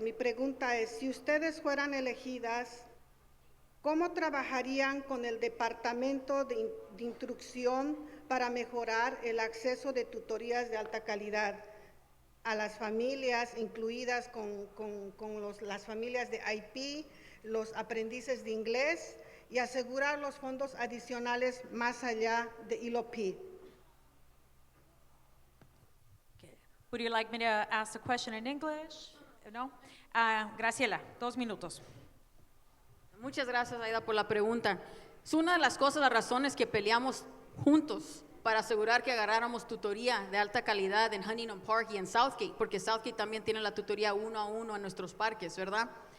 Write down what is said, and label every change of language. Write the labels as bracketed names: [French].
[Spanish] Mi pregunta es, si ustedes fueran elegidas, ¿cómo trabajarían con el Departamento de Instrucción para mejorar el acceso de tutorías de alta calidad a las familias, incluidas las familias de IP, los aprendices de inglés, y asegurar los fondos adicionales más allá de ILOP? [English] Would you like me to ask the question in English? [Spanish] No? Graciela, 2 minutos. Muchas gracias, Aida, por la pregunta. Es una de las cosas, las razones que peleamos juntos para asegurar que agarráramos tutoría de alta calidad en Huntington Park y en Southgate, porque Southgate también tiene la tutoría 1-a-1 en nuestros parques, ¿verdad?